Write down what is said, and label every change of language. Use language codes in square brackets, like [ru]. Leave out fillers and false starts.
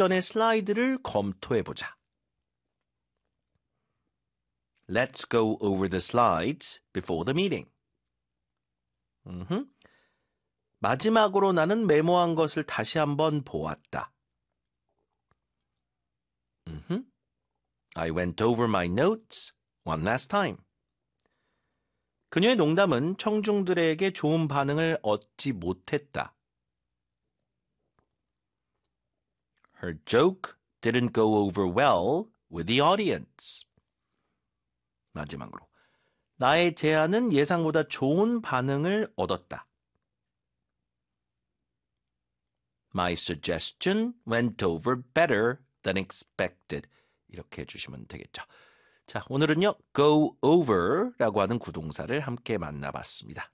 [ko] 앞전의 슬라이드를 검토해 보자. [en] Let's go over the slides before the meeting. [ko] 마지막으로 나는 메모한 것을 다시 한번 보았다. [en] I went over my notes one last time. [ko] 그녀의 농담은 청중들에게 좋은 반응을 얻지 못했다. [en] Her joke didn't go over well with the audience. [ko] 마지막으로, 나의 제안은 예상보다 좋은 반응을 얻었다. [en] My suggestion went over better than expected. [ko] 이렇게 해주시면 되겠죠. 자, 오늘은요, go over라고 하는 구동사를 함께 만나봤습니다.